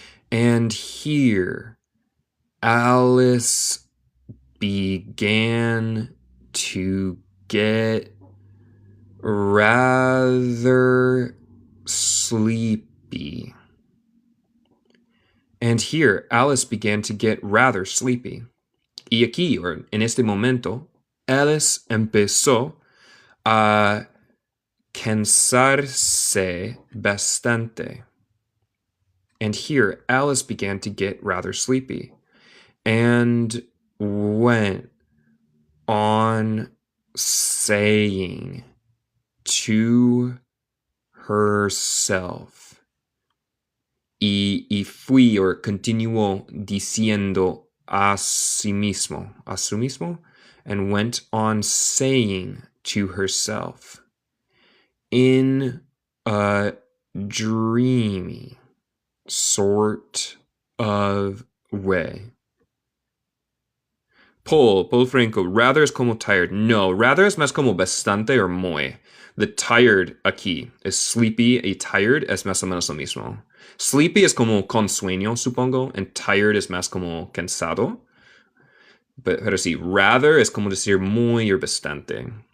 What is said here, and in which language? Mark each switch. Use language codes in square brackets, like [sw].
[en] And here, Alice began to get rather sleepy. And here, Alice began to get rather sleepy. [es] Y aquí, o en este momento, Alice empezó a cansarse bastante. [en] And here, Alice began to get rather sleepy and went on saying to herself. [es] Y fui o continuó diciendo a sí mismo, [en] and went on saying to herself in a dreamy sort of way. [es] Paul Franco, rather es como tired. No, rather es más como bastante o muy. The tired aquí es sleepy y tired es más o menos lo mismo. Sleepy es como con sueño, supongo, and tired es más como cansado. Pero sí, rather es como decir muy o bastante.